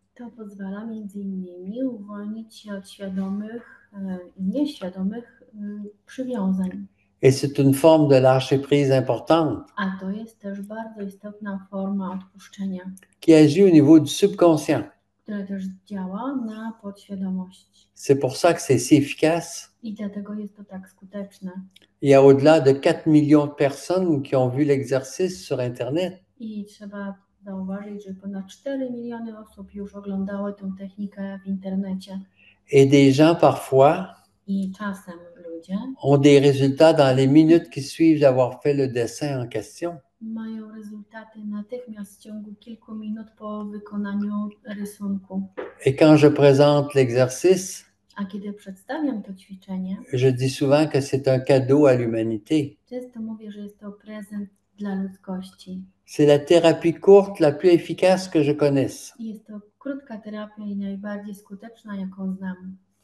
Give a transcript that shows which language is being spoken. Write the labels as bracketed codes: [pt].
[pl] to pozwala między innymi uwolnić się od świadomych i nieświadomych przywiązań. [fr] Et c'est une forme de lâcher prise importante [pl] A to jest też bardzo istotna forma odpuszczenia, [fr] qui agit au niveau du subconscient. [pl] która też działa na podświadomość. [fr] C'est pour ça que c'est si efficace. [pl] I dlatego jest to tak skuteczne. [fr] Il y a au-delà de 4 millions de personnes qui ont vu l'exercice sur Internet. [pl] I trzeba zauważyć, że ponad 4 miliony osób już oglądały tę technikę w internecie. [fr] Et des gens parfois [pl] I czasem ludzie [fr] ont des résultats dans les minutes qui suivent d'avoir fait le dessin en question. [pl] mają rezultaty natychmiast w ciągu kilku minut po wykonaniu rysunku. [fr] Et quand je présente l'exercice, [pl] A kiedy przedstawiam to ćwiczenie, [fr] je dis souvent que c'est un cadeau à l'humanité. [pl] często mówię, że jest to prezent dla ludzkości. [fr] C'est la thérapie courte la plus efficace que je connaisse. [pl] I jest to krótka terapia i najbardziej skuteczna, jaką znam.